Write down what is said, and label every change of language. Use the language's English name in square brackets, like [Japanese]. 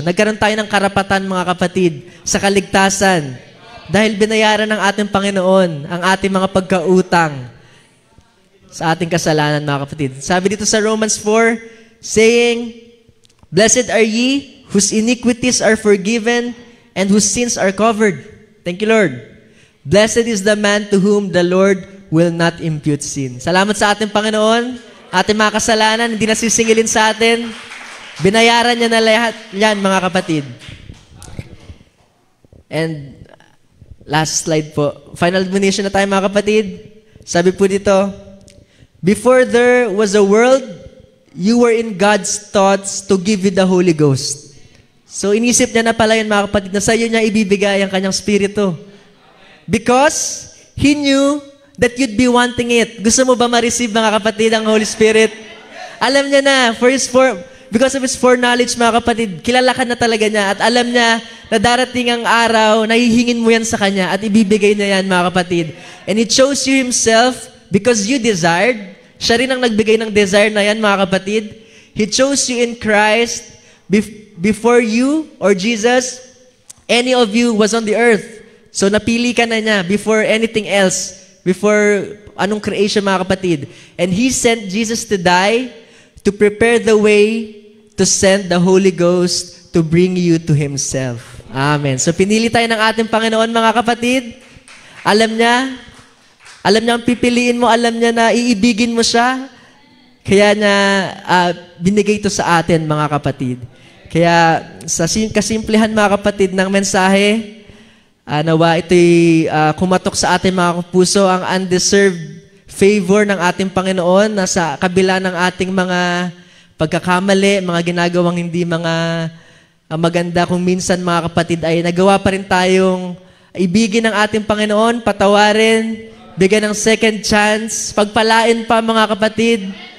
[Filipino] Nagkaroon tayo ng karapatan, mga kapatid, sa kaligtasan. Dahil binayaran ng ating Panginoon ang ating mga pagkautang sa ating kasalanan, mga kapatid. Sabi dito sa [English] Romans 4, saying, blessed are ye whose iniquities are forgiven and whose sins are covered. Thank you, Lord. Blessed is the man to whom the Lord will not impute sin. [Filipino] Salamat sa ating Panginoon. Ating mga kasalanan, hindi nasisingilin sa atin. Binayaran niya na lahat yan, mga kapatid. [English] And last slide po. Final admonition [Filipino] na tayo, mga kapatid. Sabi po dito, [English] before there was a world, you were in God's thoughts to give you the Holy Ghost. [Filipino] So inisip niya na pala yun, mga kapatid, na sa iyo niya ibibigay ang kanyang spirito. [English] Because He knew that you'd be wanting it. [Filipino] Gusto mo ba ma-receive, mga kapatid, ang Holy Spirit? Alam niya na, [English] because of His foreknowledge, [Filipino] mga kapatid, kilala ka na talaga niya at alam niya na darating ang araw, nahihingin mo yan sa Kanya at ibibigay niya yan, mga kapatid. [English] And He chose you Himself because you desired. [Filipino] Siya rin ang nagbigay ng desire na yan, mga kapatid. [English] He chose you in Christ before you or Jesus, any of you was on the earth. [Filipino] So napili ka na niya [English] before anything else, [Filipino] before anong creation, mga kapatid. [English] And He sent Jesus to die to prepare the way to send the Holy Ghost to bring you to Himself. Amen. [Filipino] So pinili tayo ng ating Panginoon, mga kapatid. Alam niya ang pipiliin mo, alam niya na iibigin mo siya. Kaya niya binigay ito sa atin, mga kapatid. Kaya sa kasimplihan, mga kapatid, ng mensahe, nawa ito'y kumatok sa ating mga puso ang undeserved favor ng ating Panginoon na sa kabila ng ating mga pagkakamali, mga ginagawang hindi mga maganda kung minsan, mga kapatid, ay nagawa pa rin tayong ibigin ng ating Panginoon, patawarin, bigyan ng second chance, pagpalain pa, mga kapatid.